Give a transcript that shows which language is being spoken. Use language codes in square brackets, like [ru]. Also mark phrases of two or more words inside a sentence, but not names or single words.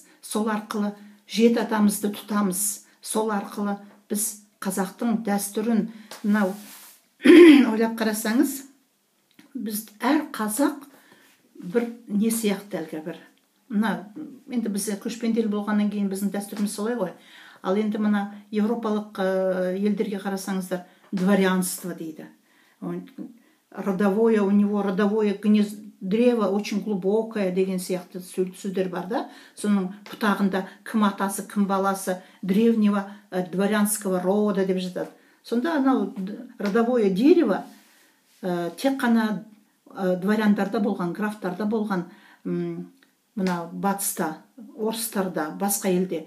[kk] Сол арқылы жеті атамызды тұтамыз. Сол арқылы біз қазақтың дәстүрін, мынау ойлап қарасаңыз, біз әр қазақ бір не сияқты әлгі бір. Енді біз көшпенделі болғаннан кейін біздің дәстүріміз солай ғой. Ал енді мына европалық елдерге қарасаңыздар, дворянство дейді. [ru] Родовое, у него родовое древо очень глубокое [kk] деген сияқты сөздер бар да. Соның бұтағында кім атасы, кім баласы, [ru] древнего дворянского рода [kk] деп жатады. Сонда анау [ru] родовое дерево [kk] тек қана дворяндарда болған, графтарда болған, мына батыста, орыстарда, басқа елде.